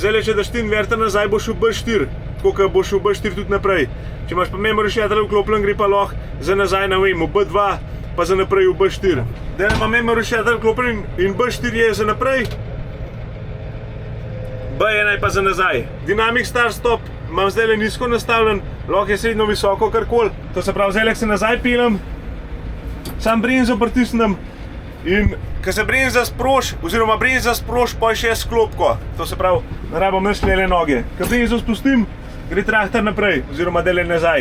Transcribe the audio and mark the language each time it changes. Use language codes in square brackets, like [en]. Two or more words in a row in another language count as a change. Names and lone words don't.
[sl] Zdaj, če daš ti inverter nazaj, boš v B4, tako kot boš v B4 tudi naprej. Če imaš pa [en] memory shuttle [sl] vklopljen, gre pa lahko za nazaj, ne vem, v B2, pa za naprej v B4. Zdaj ima [en] memory shuttle [sl] vklopljen in B4 je za naprej, B1 je pa za nazaj. [en] Dynamic start stop [sl] imam zdaj nizko nastavljen, lahko je srednjo visoko karkoli. To se pravi, zdaj se nazaj peljem, sam bremzo pritisnem in ko se bremza sproš, oziroma bremza sproš, pa še sklopko. To se pravi, ne rabim nič lele noge. Ko bremzo spustim, gre traktor naprej, oziroma dele nazaj.